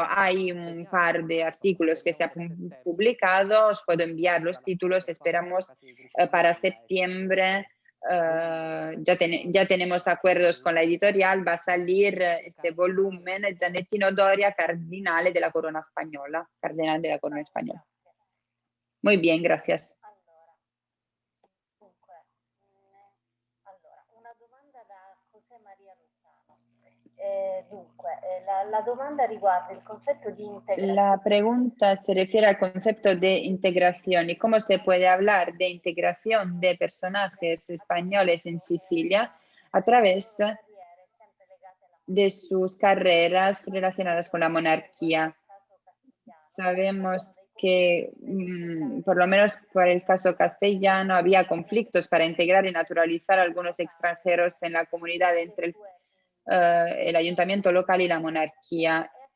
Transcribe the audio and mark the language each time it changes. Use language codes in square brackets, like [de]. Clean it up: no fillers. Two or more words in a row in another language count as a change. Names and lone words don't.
[es] Hay un par de artículos que se han publicado, os puedo enviar los títulos, esperamos para septiembre. Ya tenemos acuerdos con la editorial, va a salir este volumen, Giannettino Doria, Cardinale de la Corona Española. Cardenal de la Corona Española. Muy bien, gracias. [it] Una domanda da José María Lozano. La domanda riguarda il concetto di integrazione. [es] La pregunta se refiere al concepto de integración y cómo se puede hablar de integración de personajes españoles en Sicilia a través de sus carreras relacionadas con la monarquía. Sabemos que, por lo menos por el caso castellano, había conflictos para integrar y naturalizar a algunos extranjeros en la comunidad entre el ayuntamiento local y la monarquía.